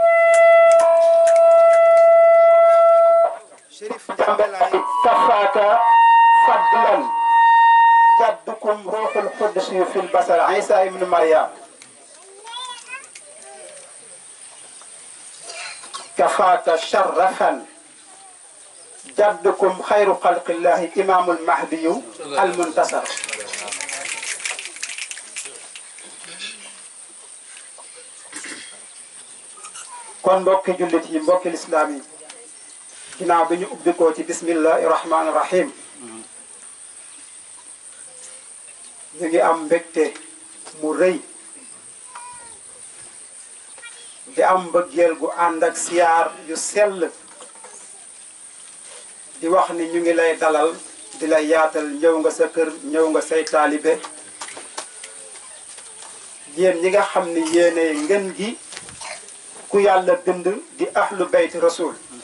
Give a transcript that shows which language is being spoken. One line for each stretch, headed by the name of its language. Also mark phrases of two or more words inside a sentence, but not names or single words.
Arabic: شريف جنبلاي كفاك فضلا جدكم روح القدس في البصر عيسى ابن مريم. كفاك شرفا جدكم خير خلق الله إمام المهدي المنتصر.
Wolof: kon mbokki jullit yi mbokki lislaam yi ginnaaw bi ñu ubbi ko ci
Arabic: بسم الله الرحمن الرحيم
Wolof: ñu ngi am mbégte mu rëy di am mbëggeel gu ànd ak siyaar yu sell di wax ni ñu ngi lay dalal di lay yaatal ñëw nga sa kër ñëw nga say taalibe yéen ñi nga xam ni yéene ngën gi ku yàlla bind di
Arabic: أهل بيت رسول.